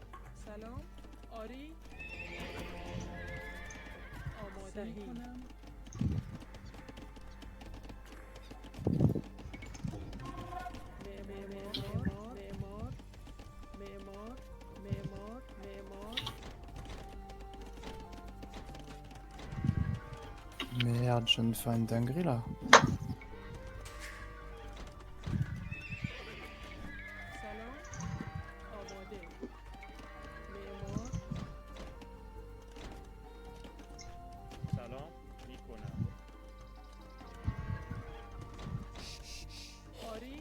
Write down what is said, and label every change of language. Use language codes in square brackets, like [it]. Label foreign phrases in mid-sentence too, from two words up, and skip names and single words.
[fa] سلام. آری. آماده کنم. معمار. معمار. معمار. معمار. معمار. [fr] Merde, je viens de faire une dinguerie là. [fa] سلام. آماده. معمار. سلام میکنم. آری.